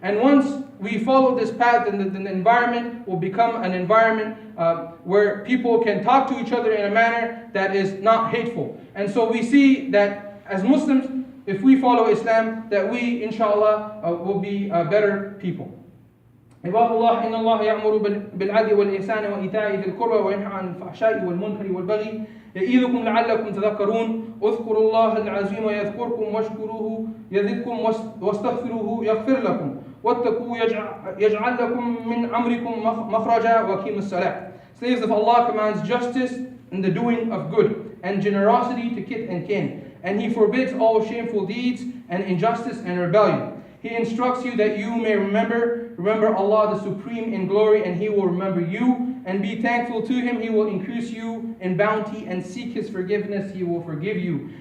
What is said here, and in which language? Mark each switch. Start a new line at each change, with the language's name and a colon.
English: And once we follow this path, then the environment will become an environment where people can talk to each other in a manner that is not hateful. And so we see that as Muslims, if we follow Islam, that we, inshallah, will be better people.
Arabic: عباد الله إن الله يأمر بالعدل والإحسان وإيتاء ذي القربى وينهى عن الفحشاء والمنكر والبغي يعظكم لعلكم تذكرون اذكروا الله العظيم يذكركم واشكروه يزدكم واستغفروه يغفر لكم واتقوا يجعل لكم من أمركم مخرجا وأقيموا الصلاة.
English: Slaves of Allah commands justice and the doing of good and generosity to kith and kin, and He forbids all shameful deeds and injustice and rebellion. He instructs you that you may remember Allah the Supreme in glory, and He will remember you. And be thankful to Him, He will increase you in bounty, and seek His forgiveness, He will forgive you.